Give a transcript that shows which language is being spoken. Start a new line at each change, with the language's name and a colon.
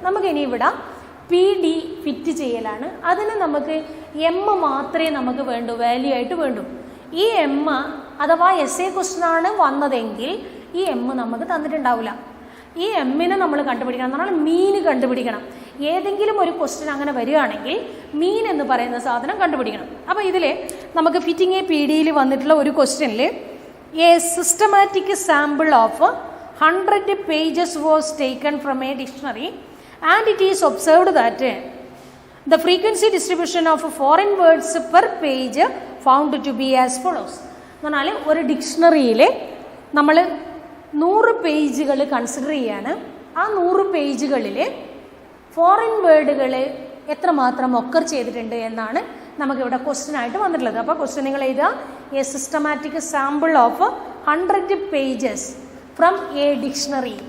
Malayalam: നമുക്ക് ഇനി ഇവിടെ പി ഡി ഫിറ്റ് ചെയ്യലാണ്. അതിന് നമുക്ക് എം മാത്രമേ നമുക്ക് വേണ്ടൂ, വാല്യൂ ആയിട്ട് വേണ്ടൂ. ഈ എം അഥവാ എസ് എ ക്വസ്റ്റ്യൻ ആണ് വന്നതെങ്കിൽ ഈ എം നമുക്ക് തന്നിട്ടുണ്ടാവില്ല. ഈ എമ്മിനെ നമ്മൾ കണ്ടുപിടിക്കണം എന്ന് പറഞ്ഞാൽ മീൻ കണ്ടുപിടിക്കണം. ഏതെങ്കിലും ഒരു ക്വസ്റ്റ്യൻ അങ്ങനെ വരികയാണെങ്കിൽ മീൻ എന്ന് പറയുന്ന സാധനം കണ്ടുപിടിക്കണം. അപ്പോൾ ഇതിൽ നമുക്ക് ഫിറ്റിംഗ് എ പി ഡിയിൽ വന്നിട്ടുള്ള ഒരു ക്വസ്റ്റ്യനിൽ
English: A systematic sample of 100 pages was taken from a dictionary and it is observed that the frequency distribution of foreign words per page found to be as follows.
Malayalam: എന്ന് പറഞ്ഞാൽ ഒരു ഡിക്ഷണറിയിൽ നമ്മൾ 100 പേജുകൾ consider ചെയ്യാണ്. ആ 100 പേജുകളിൽ ഫോറിൻ വേർഡുകൾ എത്രമാത്രം ഒക്കർ ചെയ്തിട്ടുണ്ട് എന്നാണ് നമുക്കിവിടെ ക്വസ്റ്റ്യൻ ആയിട്ട് വന്നിട്ടുള്ളത്. അപ്പോൾ ക്വസ്റ്റ്യൻ നിങ്ങൾ എഴുതുക,
English: A systematic sample of 100 pages from a dictionary.